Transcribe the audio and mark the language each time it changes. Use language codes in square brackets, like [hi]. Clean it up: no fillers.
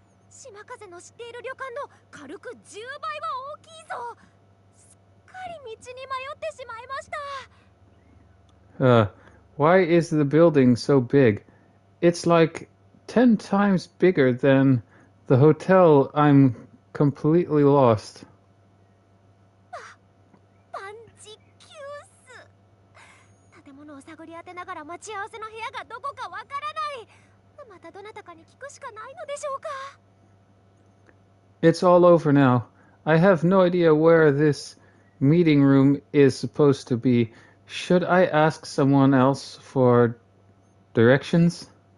[ja] 島風の知っている旅館の軽く10倍は大きいぞ。すっかり道に迷ってしまいました。 [en] Why is the building so big? It's like 10 times bigger than the hotel. I'm completely lost. [ja] 万事休す。建物を探り当てながら待ち合わせの部屋がどこかわからない。またどなたかに聞くしかないのでしょうか。 [en] It's all over now. I have no idea where this meeting room is supposed to be. Should I ask someone else for directions?